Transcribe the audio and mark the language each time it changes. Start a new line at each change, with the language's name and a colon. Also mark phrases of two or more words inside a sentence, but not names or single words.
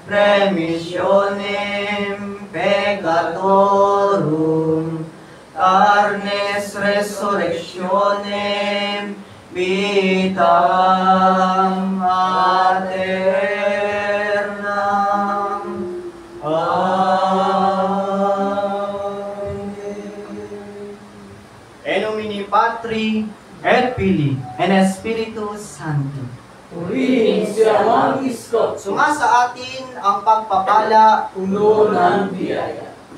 Latin: Remissionem Peccatorum, Carnes Resurrectionem, Vitam Aeternam. Amen. En nomine Patri, et Filii, et Spiritus Sancti.
Filipino: Purihin si Amang Iskop, Suma sa atin ang pagpapala, puno ng biyaya.